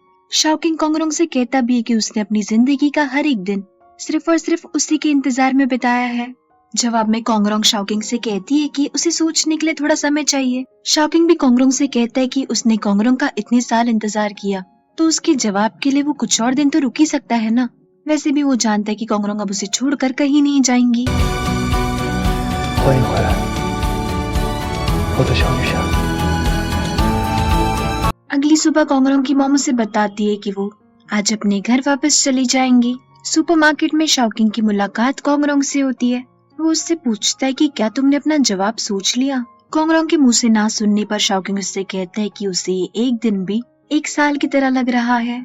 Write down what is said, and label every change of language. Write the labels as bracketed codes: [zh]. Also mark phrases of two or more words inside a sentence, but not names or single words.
[hi] शाओकिंग कोंगरोंग से कहता भी है कि उसने अपनी जिंदगी का हर एक दिन सिर्फ और सिर्फ उसी के इंतजार में बिताया है। जवाब में कोंगरोंग शाओकिंग से कहती है कि उसे सोचने के लिए थोड़ा समय चाहिए। शाओकिंग भी कोंगरोंग से कहता है कि उसने कोंगरोंग का इतने साल इंतजार किया, तो उसके जवाब के लिए वो कुछ और दिन तो रुक ही सकता है ना। वैसे भी वो जानता है कि कोंगरोंग अब उसे छोड़कर कहीं नहीं जाएंगी। [zh] 欢迎回来，我的小女侠。 [hi] अगली सुबह कोंगरोंग की मॉम उसे बताती है कि वो आज अपने घर वापस चली जाएंगी। सुपरमार्केट में शाओकिंग की मुलाकात कोंगरोंग से होती है। वो उससे पूछता है कि क्या तुमने अपना जवाब सोच लिया। कोंगरोंग के मुंह से ना सुनने पर शाओकिंग उससे कहता है कि उसे एक दिन भी एक साल की तरह लग रहा है।